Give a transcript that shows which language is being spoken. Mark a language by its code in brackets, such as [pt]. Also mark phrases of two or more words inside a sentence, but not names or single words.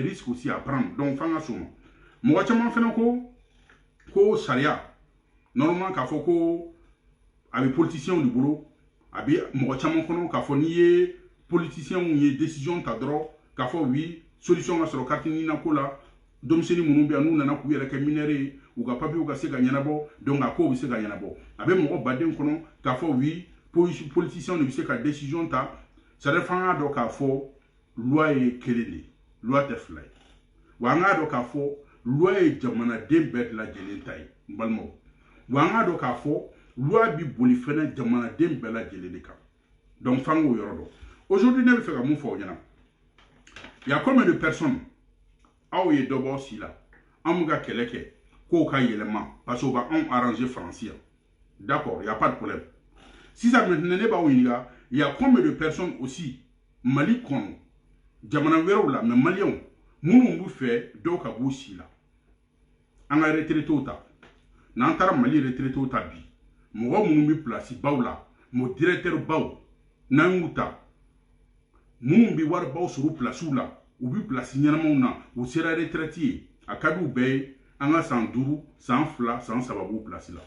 [fr] risques aussi à prendre donc [bm] f'an ka s'o ma mɔgɔ caman fana ko sariya normalement k'a fɔ ko a bɛ politiciens de bolo a bɛ mɔgɔ caman kɔnɔ k'a fɔ n'i ye politiciens ye décision ta dɔrɔn k'a fɔ [fr] oui solution [bm] ka sɔrɔ carte nina ko la denmisɛnnin minnu bɛ yan n'u nana k'u yɛrɛ kɛ mineur ye u ka papier ka se ka ɲɛnabɔ donc a kow bɛ se ka ɲɛnabɔ a bɛ mɔgɔ baden kɔnɔ k'a fɔ [fr] oui politiciens [bm] de bɛ se ka décision ta [fr] c'est à dire [bm] f'an k'a dɔn k'a fɔ loi ye kelen de loi tɛ fila ye wa an k'a dɔn k'a fɔ loi ye jamanaden bɛɛ lajɛlen ta ye n balimaw wa an k'a dɔn k'a fɔ loi bi boli fɛnɛ jamanaden bɛɛ lajɛlen de kan donc f'an k'o yɔrɔ dɔn aujourd'hui ne bɛ fɛ ka mun fɔ aw ɲɛna [fr] Il y a combien de personnes [bm] aw ye dɔ bɔ si la an ka kɛlɛ kɛ k'o ka yɛlɛma [fr] parce que [bm] o b'anw arranger Faransi. [fr] D'accord, il n'y a pas de problème. Si ça maintenant [bm] ne b'aw ɲininka, [fr] il y a combien de personnes aussi [bm] Mali kɔnɔ jamana wɛrɛw la [fr] mais Maliens [bm] minnu b'u fɛ dɔw ka b'u si la an ka retraités ta n'an taara Mali retraités ta bi mɔgɔ minnu bɛ place baw la mo directeur baw n'an y'u ta minnu bɛ wari baw sɔrɔ placew la u bɛ place ɲɛnamaw na u sera retraité ye a ka d'u bɛɛ ye an ka san 5 san 2 san 3 b'u place la